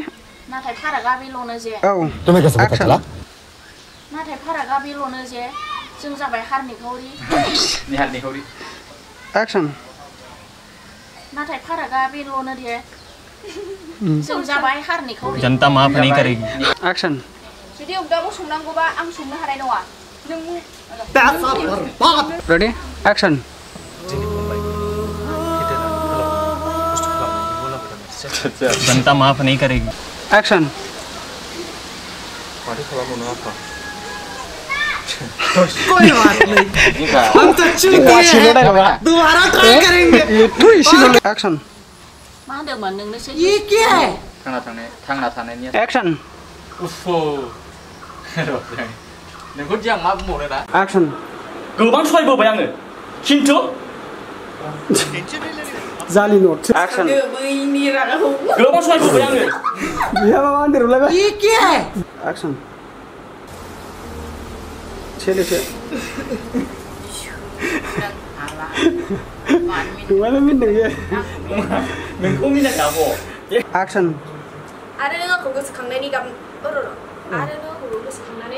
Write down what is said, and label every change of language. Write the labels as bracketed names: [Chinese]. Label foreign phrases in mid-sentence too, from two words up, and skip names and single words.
[Bodo] नाथाय फारागा बेल'नो जे औ एक्शन नाथाय फारागा बेल'नो जे जों जाबाय हारनिखावरि निहारनिखावरि एक्शन नाथाय फारागा बेल'नो दे जों जाबाय हारनिखावरि [Hindi] जनता माफ नहीं करेगी [Bodo] एक्शन जुदि अगदाबो संनांगौबा आं संनो हानाय नङा नों [English] ready action [Hindi] जनता माफ नहीं करेगी [Bodo] एक्शन माथो खालामबावनो आफा [Hindi] कोई बात नहीं हम तो चुप गए हैं दोबारा ट्राई करेंगे [Bodo] एक्शन मा होनदोंमोन नोंनोसो [Hindi] ये क्या है [Bodo] थांना थानायनि एक्शन उफो नोंखौ दि आं मा बुंबावनो दा एक्शन गोबां सहायबोबाय आङो खिन्थु [Hindi] जाली नोट [Bodo] एक्शन बैनि रागाखौ गोबां सहायबोबाय आङो बिहा माबा होनदेरलायबाय ये क्या है एक्शन छेलेसे नङालै मिनदों बे नोंखौ मिनिनांगौ एक्शन आरो नों आंखौ गोसोखांनायनि गाब आरो नों आंखौ गोसोखांनानै